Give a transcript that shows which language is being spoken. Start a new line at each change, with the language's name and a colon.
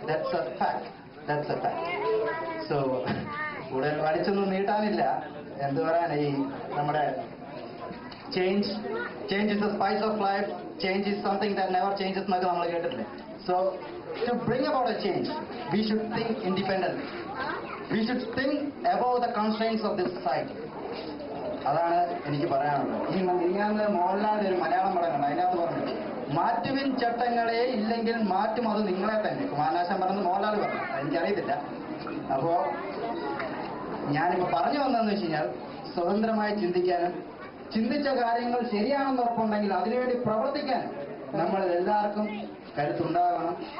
English: That's a fact. So
Malayalam: കൂടുതൽ വലിച്ചൊന്നും നീട്ടാനില്ല. എന്ത് പറയാൻ, ഈ നമ്മുടെ
English: change is the spice of life, change is something that never changes
Malayalam: എന്നൊക്കെ നമ്മൾ കേട്ടിട്ടില്ലേ.
English: So to bring about a change, we should think independently. We should think above the constraints of this society.
Malayalam: അതാണ് എനിക്ക് പറയാനുള്ളത്. ഞാൻ മോഹൻലാലിന്റെ ഒരു മലയാളം പടം കണ്ടു. അതിനകത്ത് പറഞ്ഞു, മാറ്റുവിൻ ചട്ടങ്ങളെ ഇല്ലെങ്കിൽ മാറ്റും അത് നിങ്ങളെ തന്നെ. കുമാരനാശാൻ പറഞ്ഞത് മോഹൻലാൽ പറഞ്ഞു, എനിക്കറിയത്തില്ല. അപ്പോ ഞാനിപ്പോ പറഞ്ഞു വന്നതെന്ന് വെച്ച് കഴിഞ്ഞാൽ, സ്വതന്ത്രമായി ചിന്തിക്കാനും ചിന്തിച്ച കാര്യങ്ങൾ ശരിയാണെന്ന് ഉറപ്പുണ്ടെങ്കിൽ അതിനുവേണ്ടി പ്രവർത്തിക്കാനും നമ്മൾ എല്ലാവർക്കും കരുത്തുണ്ടാകണം.